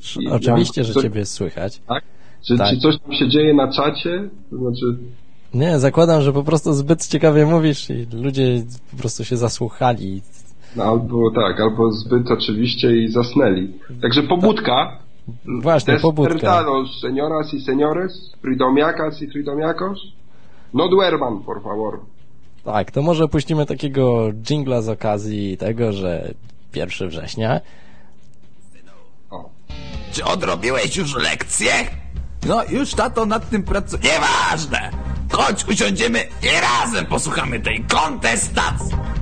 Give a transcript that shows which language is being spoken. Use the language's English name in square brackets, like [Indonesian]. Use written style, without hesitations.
[Polish] Oczywiście, że ciebie słychać. Tak? Czy coś tam się dzieje na czacie? Znaczy... Nie, zakładam, że po prostu zbyt ciekawie mówisz i ludzie po prostu się zasłuchali. No, albo tak, albo zbyt oczywiście i zasnęli. Także pobudka. Tak. Właśnie, pobudka. [Spanish] Despertados, señoras y señores, fridomiakas y fridomiakos. No duerman, por favor. [Polish] Tak, to może puścimy takiego dżingla z okazji tego, że 1 września. O. Czy odrobiłeś już lekcję? No, już tato nad tym pracuje. Nieważne! Chodź, usiądziemy i razem posłuchamy tej kontestacji!